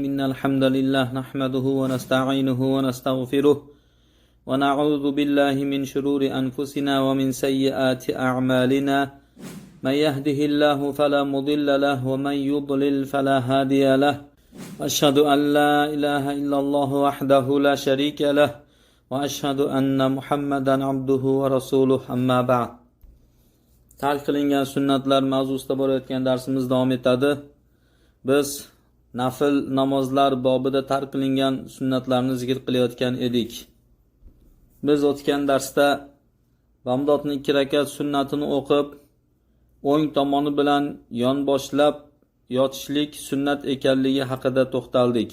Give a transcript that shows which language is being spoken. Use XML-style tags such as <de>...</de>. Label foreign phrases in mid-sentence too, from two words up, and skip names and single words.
<ar>إن الحمد لله نحمده ونستعينه ونستغفره ونعوذ بالله من شرور أنفسنا ومن سيئات أعمالنا. من يهده الله فلا مضل له ومن يضلل فلا هادي له. أشهد أن لا إله إلا الله وحده لا شريك له وأشهد أن محمدا عبده ورسوله. أما بعد.</ar> <uz>Tark qilingan sunnatlar mavzusida borayotgan darsimiz davom etadi. Biz nafil namozlar bobida tark qilingan sunnatlarni zikr qilayotgan edik. Biz o'tgan darsda Bamdodning 2 rakat sunnatini o'qib, o'ng tomoni bilan yonboshlab yotishlik sunnat ekanligi haqida to'xtaldik.</uz>